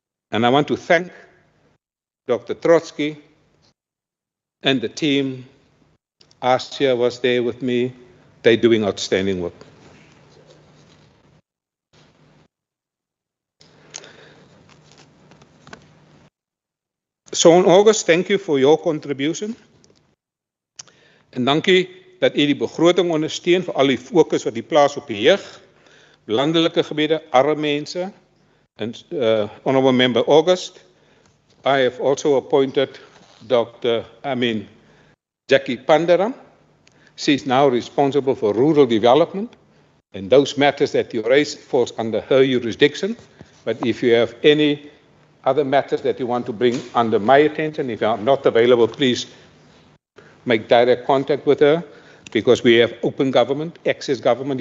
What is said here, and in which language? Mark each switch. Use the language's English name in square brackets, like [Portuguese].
[English] And I want to thank Dr. Trotsky and the team. Asya was there with me. They're doing outstanding work. So in August, thank you for your contribution. [Afrikaans] En dankie dat u die begroting ondersteun vir al die fokus wat die plaas op die jeug, landelike gebiede, arme mense. [English] And Honourable Member August, I have also appointed Jackie Pandaram. She's now responsible for rural development, and those matters that you raised falls under her jurisdiction. But if you have any other matters that you want to bring under my attention, if you are not available, please make direct contact with her, because we have open government, access government.